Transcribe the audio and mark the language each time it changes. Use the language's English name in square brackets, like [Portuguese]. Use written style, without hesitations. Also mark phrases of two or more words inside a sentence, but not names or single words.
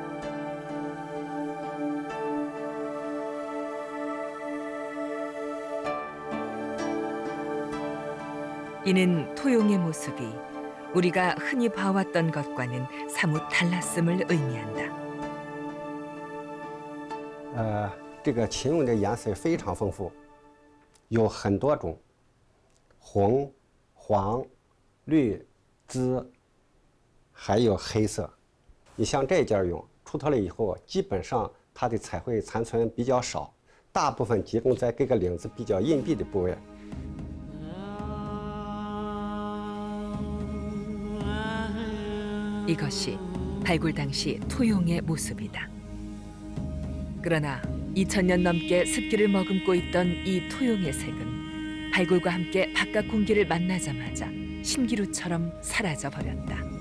[Korean] 이는 토용의 모습이 우리가 흔히 봐왔던 것과는 사뭇 달랐음을 의미한다. [Chinese] 这个秦俑的颜色非常丰富，有很多种，红、黄、绿、紫，还有黑色。你像这件俑出土了以后，基本上它的彩绘残存比较少，大部分集中在各个领子比较隐蔽的部位。 [Korean] 이것이 발굴 당시 토용의 모습이다. 그러나 2000년 넘게 습기를 머금고 있던 이 토용의 색은 발굴과 함께 바깥 공기를 만나자마자 신기루처럼 사라져 버렸다.